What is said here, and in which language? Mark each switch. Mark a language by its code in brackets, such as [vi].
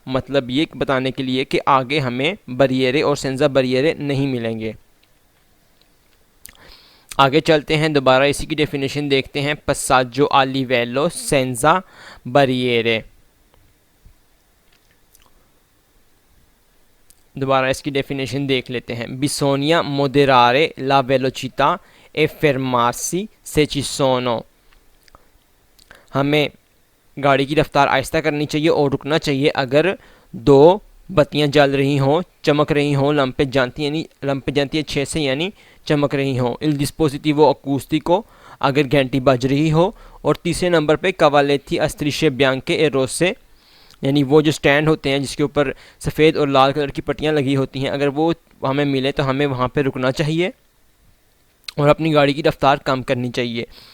[hi] मतलब ये बताने के लिए कि आगे हमें बरियरे और सेंजा बरियरे नहीं मिलेंगे। आगे चलते हैं, दोबारा इसी की डेफिनेशन देखते हैं, [it] passaggio a livello senza barriere। [hi] दोबारा इसकी डेफिनेशन देख लेते हैं। [it] Bisogna moderare la velocità e fermarsi se ci sono। [hi] हमें गाड़ी की रफ्तार आहिस्ता करनी चाहिए और रुकना चाहिए अगर 2 बत्तियां जल रही हों, चमक रही हों, लंपे जानती है 6 से, यानी चमक रही हों। [it] Il dispositivo acustico, [hi] अगर घंटी बज रही हो। और तीसरे नंबर पे [it] cavaletti a strisce bianche e rosse, [hi] यानी वो जो स्टैंड होते हैं जिसके ऊपर सफ़ेद और लाल कलर की पट्टियाँ लगी होती हैं, अगर वो हमें मिले तो हमें वहाँ पे रुकना चाहिए और अपनी गाड़ी की रफ्तार कम करनी चाहिए।